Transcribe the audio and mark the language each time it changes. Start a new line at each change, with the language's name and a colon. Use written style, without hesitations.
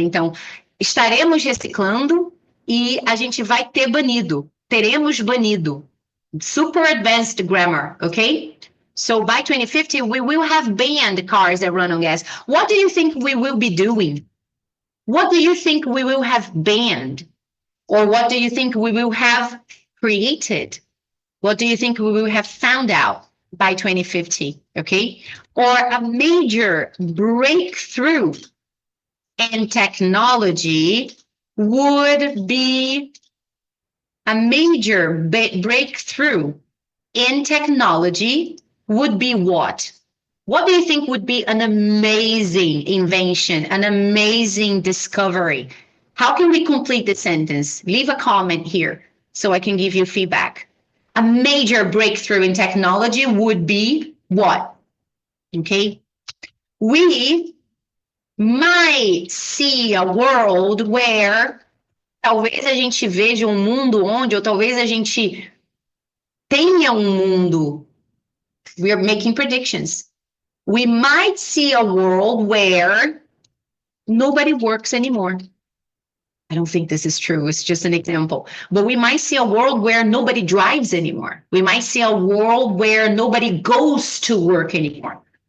Portuguese: Então, estaremos reciclando e a gente vai ter banido. Teremos banido.
English: Super advanced grammar, okay? So by 2050, we will have banned cars that run on gas. What do you think we will be doing? What do you think we will have banned? Or what do you think we will have created? What do you think we will have found out by 2050, okay? Or a major breakthrough in technology would be a major breakthrough in technology would be what? What do you think would be an amazing invention, an amazing discovery? How can we complete the sentence? Leave a comment here so I can give you feedback. A major breakthrough in technology would be what? Okay. We might see a world where
Portuguese: talvez a gente veja um mundo onde, ou talvez a gente tenha um mundo.
English: We are making predictions. We might see a world where nobody works anymore. I don't think this is true. It's just an example. But we might see a world where nobody drives anymore. We might see a world where nobody goes to work anymore.